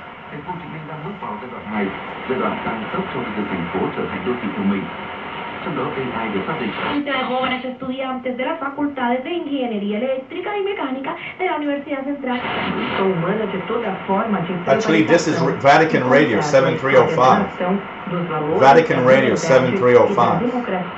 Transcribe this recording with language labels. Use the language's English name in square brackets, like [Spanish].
[Vietnamese] Thành phố Hồ Chí Minh đang bước vào giai đoạn 2, giai đoạn tăng tốc cho việc thành phố trở thành đô thị thông minh. Trong đó AI được xác định. [Spanish] Entre jóvenes estudiantes de las facultades de Ingeniería Eléctrica y Mecánica de la Universidad Central. Humana de toda forma de... [English] Actually, this is Vatican Radio 7305. Vatican Radio 7305.